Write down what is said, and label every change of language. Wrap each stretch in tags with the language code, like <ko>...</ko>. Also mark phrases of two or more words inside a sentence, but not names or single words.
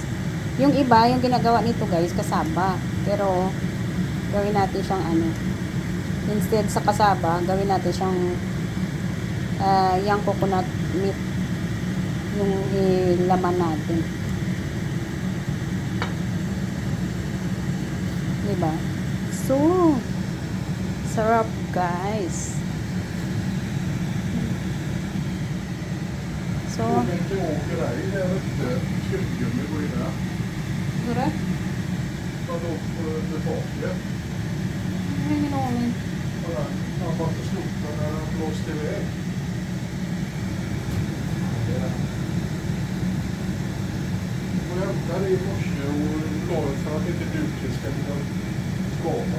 <tl>Yung iba, yung ginagawa nito guys, kasaba. Pero gawin natin siyang ano, instead sa kasaba, gawin natin siyang yung</tl> <en>coconut meat</en> <tl>yung ilaman natin, diba? So sarap guys. So Gura?</tl> <sv>Vadå med taket? Ingen aning. Han var inte slutad när han blåste iväg. Och hämtade i morse och la för att inte duken ska kunna skava.</sv>